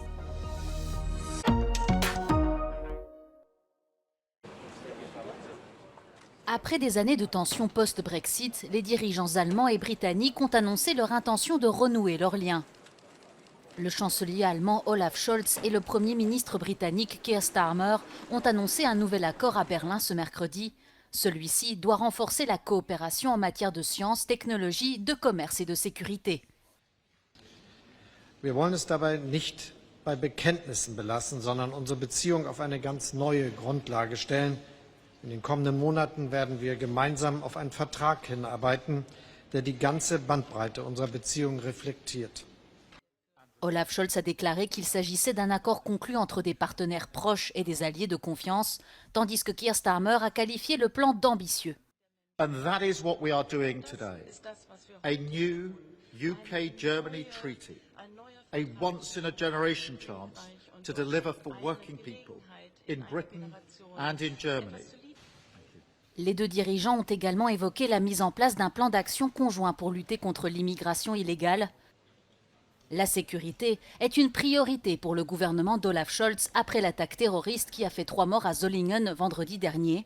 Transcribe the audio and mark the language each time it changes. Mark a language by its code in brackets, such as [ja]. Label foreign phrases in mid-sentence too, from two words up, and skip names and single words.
[fr] Après des années de tensions post-Brexit, les dirigeants allemands et britanniques ont annoncé leur intention de renouer leurs liens. Le chancelier allemand Olaf Scholz et le Premier ministre britannique Keir Starmer ont annoncé un nouvel accord à Berlin ce mercredi. Celui-ci doit renforcer la coopération en matière de sciences, technologie, de commerce et de sécurité. [de] Wir wollen es dabei nicht bei Bekenntnissen belassen, sondern unsere Beziehung auf eine ganz neue Grundlage stellen. In den kommenden Monaten werden wir gemeinsam auf einen Vertrag hinarbeiten, der die ganze Bandbreite unserer Beziehung reflektiert. [fr] Olaf Scholz a déclaré qu'il s'agissait d'un accord conclu entre des partenaires proches et des alliés de confiance, tandis que Keir Starmer a qualifié le plan d'ambitieux. [en] And that is what we are doing today. A new UK-Germany treaty, a once-in-a-generation chance to deliver for working people in Britain and in Germany. [fr] Les deux dirigeants ont également évoqué la mise en place d'un plan d'action conjoint pour lutter contre l'immigration illégale. La sécurité est une priorité pour le gouvernement d'Olaf Scholz après l'attaque terroriste qui a fait 3 morts à Solingen vendredi dernier.